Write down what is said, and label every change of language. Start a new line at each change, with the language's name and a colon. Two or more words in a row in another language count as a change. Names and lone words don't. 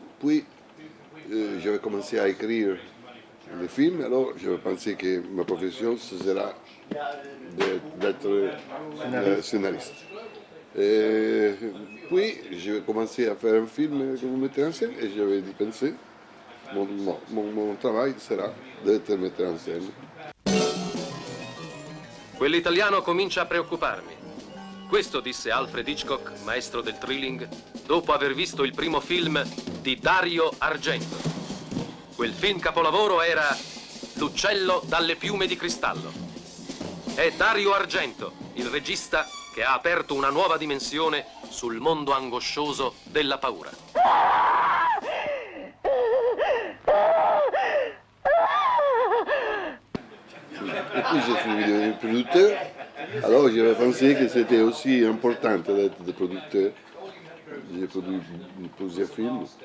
French: Puis, j'avais commencé à écrire les films, alors j'avais pensé que ma profession, ce sera d'être scénariste. Et puis, j'ai commencé à faire un film comme metteur en scène et j'avais pensé, mon travail sera d'être metteur en scène.
Italian: Quell'italiano comincia a preoccuparmi. Questo disse Alfred Hitchcock, maestro del thrilling, dopo aver visto il primo film di Dario Argento. Quel film capolavoro era L'uccello dalle piume di cristallo. È Dario Argento, il regista che ha aperto una nuova dimensione sul mondo angoscioso della paura.
French: Et puis je suis devenu producteur, alors j'avais pensé que c'était aussi important d'être producteur. J'ai produit plusieurs films.